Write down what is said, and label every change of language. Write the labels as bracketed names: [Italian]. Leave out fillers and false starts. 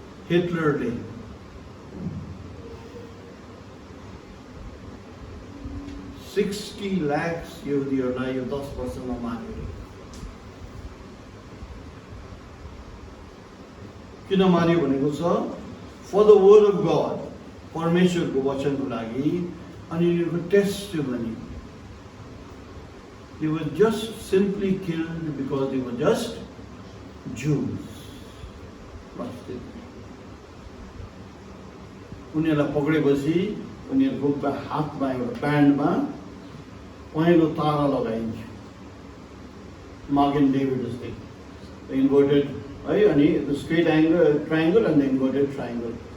[Nepali] हिटलरले 60 लाख यहुदीहरूलाई यो 10 वर्षमा मार्यो। किन मार्यो भनेको छ? [English] for the word of God, [Nepali] परमेश्वरको वचनको लागि। अनि यो testimony, [English] they were just simply killed because they were just Jews. [Nepali] उनीहरूलाई पक्रेपछि उनीहरूको हातमा एउटा ब्यान्डमा पहेँलो तारा लगाइन्थ्यो, मार्गन डेभिड जस्तै, इन्भर्टेड है, अनि straight angle triangle and inverted triangle.